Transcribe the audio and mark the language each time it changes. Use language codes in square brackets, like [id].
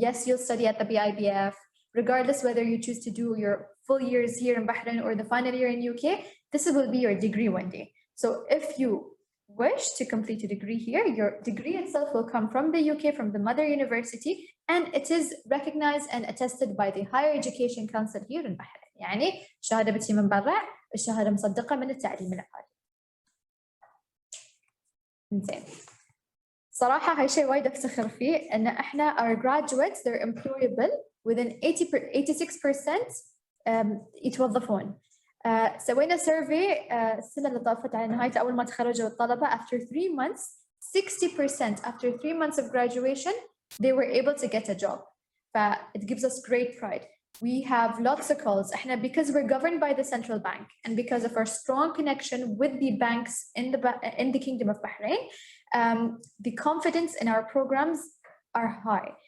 [en] Yes, you'll study at the BIBF, regardless whether you choose to do your full years here in Bahrain or the final year in UK, this will be your degree one day. So if you wish to complete a degree here, your degree itself will come from the UK, from the mother university, and it is recognized and attested by the Higher Education Council here in Bahrain. [ar] يعني شهادة بتجي من برا، الشهادة مصدقة من التعليم العالي. زين. صراحة هاي شيء وايد أفتخر فيه إن إحنا [en] our graduates they're employable within 86% [ar] يتوظفون. سوينا survey السنة اللي طافت على نهاية أول ما تخرجوا الطلبة [en] after 3 months 60% after 3 months of graduation they were able to get a job. It gives us great pride. We have lots of calls. إحنا because we're governed by the central bank and because of our strong connection with the banks in the Kingdom of Bahrain, the confidence in our programs are high.